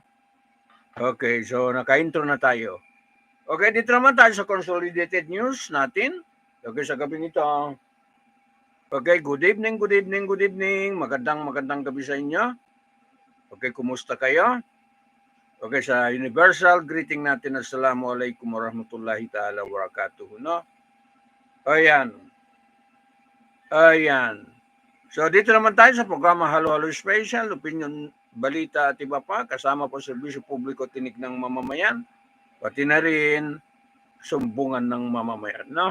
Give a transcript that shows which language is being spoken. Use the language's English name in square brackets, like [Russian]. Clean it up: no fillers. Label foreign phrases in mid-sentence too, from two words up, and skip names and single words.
[Filipino] Okay, so naka-intro na tayo. Okay, dito naman tayo sa Consolidated News natin. Okay, sa gabi nito. Okay, [English] good evening. [Filipino] Magandang gabi sa inyo. Okay, kumusta kayo? Okay, sa [English] universal greeting [Filipino] natin, [Arabic] السلام عليكم ورحمة الله تعالى وبركاته, [Filipino] no? Ayan. So dito naman tayo sa programa Halo-Halo Special, opinion, balita at iba pa. Kasama po serbisyo publiko, tinig ng mamamayan. Pati na rin sumbungan ng mamamayan, no?